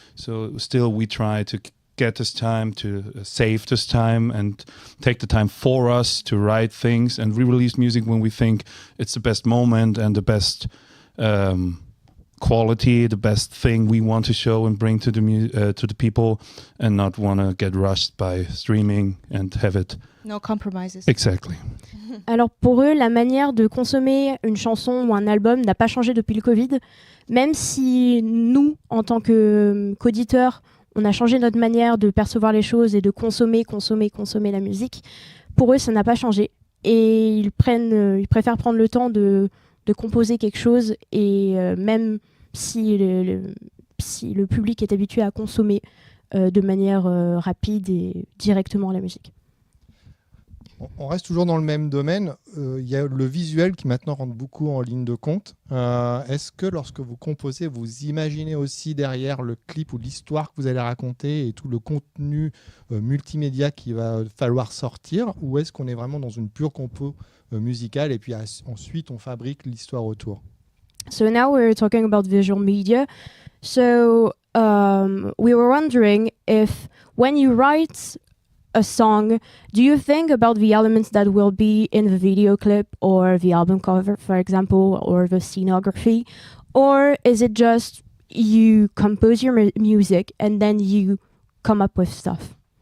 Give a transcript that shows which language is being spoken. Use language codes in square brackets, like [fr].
[en] So still we try to get this time, to save this time and take the time for us to write things and re-release music when we think it's the best moment and the best quality, the best thing we want to show and bring to the people, and not want to get rushed by streaming and have it. No compromises. Exactly. [fr] Alors pour eux, la manière de consommer une chanson ou un album n'a pas changé depuis le Covid, même si nous, en tant qu'auditeurs, on a changé notre manière de percevoir les choses et de consommer la musique. Pour eux, ça n'a pas changé. Et ils préfèrent prendre le temps de composer quelque chose, et même si le public est habitué à consommer de manière rapide et directement la musique. On reste toujours dans le même domaine. Il y a le visuel qui maintenant rentre beaucoup en ligne de compte. Est-ce que lorsque vous composez, vous imaginez aussi derrière le clip ou l'histoire que vous allez raconter et tout le contenu multimédia qu'il va falloir sortir, ou est-ce qu'on est vraiment dans une pure compo musicale et puis ensuite on fabrique l'histoire autour? [en] So now we're talking about visual media. So we were wondering if when you write a song, do you think about the elements that will be in the video clip or the album cover, for example, or the scenography? Or is it just you compose your music and then you come up with stuff?